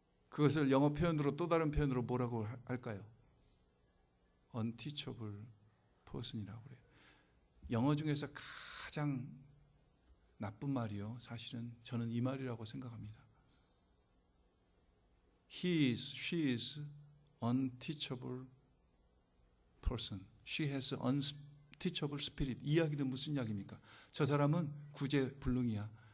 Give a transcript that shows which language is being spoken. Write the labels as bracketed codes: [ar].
[ko] 그것을 영어 표현으로, 또 다른 표현으로 뭐라고 할까요? [en] unteachable person [ko] 이라고 그래요. 영어 중에서 가장 나쁜 말이요, 사실은 저는 이 말이라고 생각합니다. [en] He is, she is unteachable person. She has unteachable spirit. [ko] 이 이야기는 무슨 이야기입니까? 저 사람은 구제불능이야.